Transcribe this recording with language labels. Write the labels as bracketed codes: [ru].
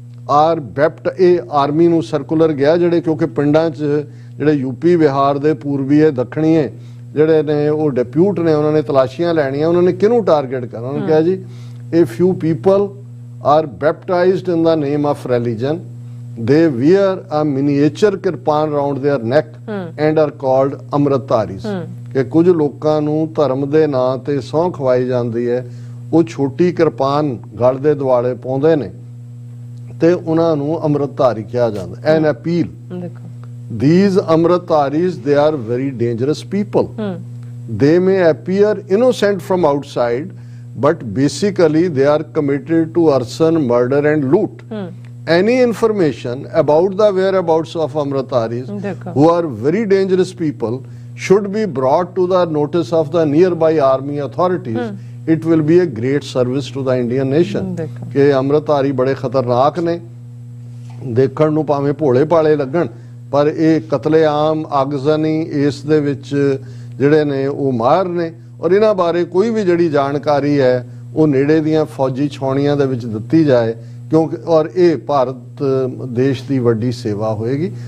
[pa] R ਬੈਪਟ, ਇਹ army ਨੂੰ circular ਗਿਆ ਜਿਹੜੇ ਕਿਉਂਕਿ ਪਿੰਡਾਂ 'ਚ ਜਿਹੜੇ ਯੂਪੀ ਬਿਹਾਰ ਦੇ ਪੂਰਬੀਏ ਦੱਖਣੀਏ ਜਿਹੜੇ ਨੇ ਉਹ ਡਿਪਿਊਟ ਨੇ, ਉਹਨਾਂ ਨੇ ਤਲਾਸ਼ੀਆਂ ਲੈਣੀਆਂ, ਉਹਨਾਂ ਨੇ ਕਿਹਨੂੰ ਟਾਰਗੇਟ ਕਰਨਾ, ਉਹਨਾਂ ਨੇ ਕਿਹਾ ਜੀ ਇਹ [en] few people are baptized in the name of religion, they wear a miniature kirpan around their neck and are called [pa] ਅੰਮ੍ਰਿਤਧਾਰੀਜ਼। ਕਿ ਕੁਝ ਲੋਕਾਂ ਨੂੰ ਧਰਮ ਦੇ ਨਾਂ ਤੇ ਸਹੁੰ ਖਵਾਈ ਜਾਂਦੀ ਹੈ, ਉਹ ਛੋਟੀ ਕਿਰਪਾਨ ਗਲ ਦੇ ਦੁਆਲੇ ਪਾਉਂਦੇ ਨੇ ਤੇ ਉਹਨਾਂ ਨੂੰ ਅੰਮ੍ਰਿਤਧਾਰੀ ਕਿਹਾ ਜਾਂਦਾ। [en] An appeal, these Amritdharis they are very dangerous people, they may appear innocent from outside but basically they are committed to arson, murder and loot। Any information about the whereabouts of Amritdharis who are very dangerous people should be brought to the notice of the nearby army authorities। It will be a great service to the Indian nation। [pa] ਕਿ ਅੰਮ੍ਰਿਤਧਾਰੀ ਬੜੇ ਖਤਰਨਾਕ ਨੇ, ਦੇਖਣ ਨੂੰ ਭਾਵੇਂ ਭੋਲੇ ਭਾਲੇ ਲੱਗਣ ਪਰ ਇਹ ਕਤਲੇਆਮ ਆਗਜ਼ਨੀ ਇਸ ਦੇ ਵਿੱਚ ਜਿਹੜੇ ਨੇ ਉਹ ਮਾਰ ਨੇ ਔਰ ਇਹਨਾਂ ਬਾਰੇ ਕੋਈ ਵੀ ਜਿਹੜੀ ਜਾਣਕਾਰੀ ਹੈ ਉਹ ਨੇੜੇ ਦੀਆਂ ਫੌਜੀ ਛਾਉਣੀਆਂ ਦੇ ਵਿੱਚ ਦਿੱਤੀ ਜਾਏ, ਕਿਉਂਕਿ ਔਰ ਇਹ ਭਾਰਤ ਦੇਸ਼ ਦੀ ਵੱਡੀ ਸੇਵਾ ਹੋਏਗੀ।